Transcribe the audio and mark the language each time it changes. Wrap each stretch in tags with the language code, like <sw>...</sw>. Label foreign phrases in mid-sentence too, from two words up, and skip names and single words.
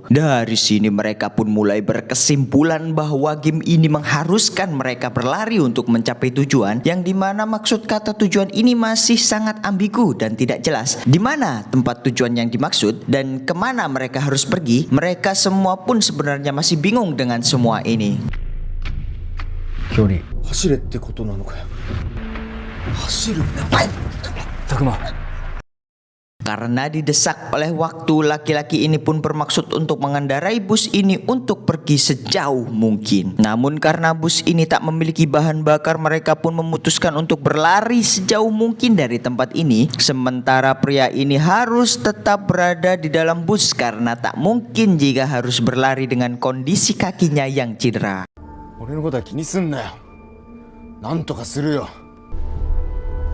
<id>Dari sini mereka pun mulai berkesimpulan bahwa game ini mengharuskan mereka berlari untuk mencapai tujuan, yang dimana maksud kata tujuan ini masih sangat ambigu dan tidak jelas. Di mana tempat tujuan yang dimaksud dan kemana mereka harus pergi, mereka semua pun sebenarnya masih bingung dengan semua ini.</id> <ja>距離走れってことなのかよ。走る。たくま。</ja> <id>Karena didesak oleh waktu, laki-laki ini pun bermaksud untuk mengendarai bus ini untuk pergi sejauh mungkin. Namun karena bus ini tak memiliki bahan bakar, mereka pun memutuskan untuk berlari sejauh mungkin dari tempat ini. Sementara pria ini harus tetap berada di dalam bus karena tak mungkin jika harus berlari dengan kondisi kakinya yang cedera.</id> <ja>俺のことは気にすんなよ。なんとかするよ。</ja>